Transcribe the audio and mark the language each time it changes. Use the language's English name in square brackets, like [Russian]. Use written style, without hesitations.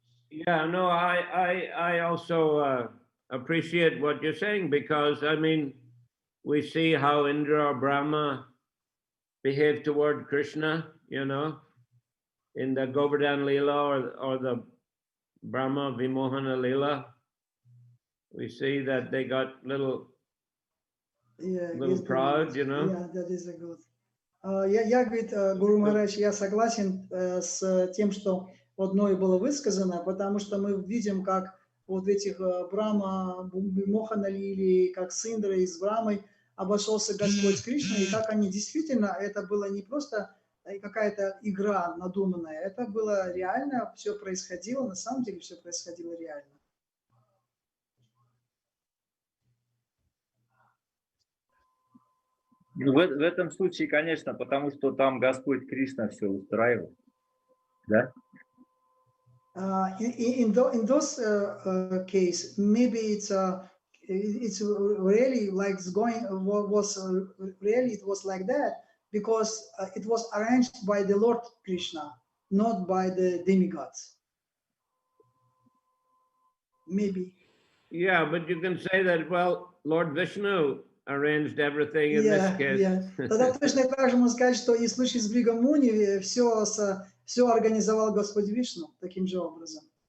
[English] Yeah, no, I also appreciate what you're saying, because I mean, we see how Indra or Brahma behave toward Krishna, you know, in the Govardhan Leela or the Brahma Vimohana Leela. We see that they got little proud, you know. Yeah, that is a good. [Russian] Я говорит, Гуру Махарадж, я согласен с тем, что одно и было высказано, потому что мы видим, как вот в этих Брахма, Мохана Лили, как с Индрой и с Брамой обошелся Господь Кришна, и как они действительно, это было не просто какая-то игра надуманная, это было реально, все происходило, на самом деле все происходило реально. Ну, в этом случае, конечно, потому что там Господь Кришна все устраивает, да? [English] In those case, maybe it's really like it's going was really it was like that because it was arranged by the Lord Krishna, not by the demigods. Maybe. Yeah, but you can say that, well, Lord Vishnu arranged everything in this case. [Russian] Тогда точно так же можно сказать, что и в случае с Бригамуни все организовал Господь Вишну таким же образом.